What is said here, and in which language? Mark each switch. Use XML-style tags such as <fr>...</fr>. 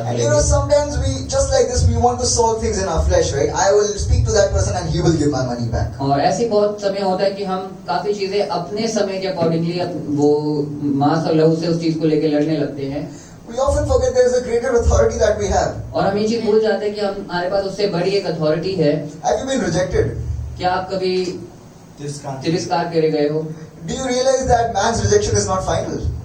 <en>And</en> <hi>में।</hi> <en>you know, sometimes we just like this, we want to solve things in our flesh, right? I will speak to that person and he will give my money back.</en> <hi>और ऐसी बहुत समय होता है कि हम काफी चीजें अपने समय के अकॉर्डिंगली वो मांस और लहू से उस चीज को लेकर लड़ने लगते हैं।</hi> <en>We often forget there is a greater authority that we have.</en> <hi>और हम ये चीज भूल जाते हैं कि हमारे पास उससे बड़ी एक अथॉरिटी है।</hi> <en>Have you been rejected?</en> <hi>क्या आप कभी तिरस्कार करे गए हो?</hi> <en>Do you realize that man's rejection is not final?</en>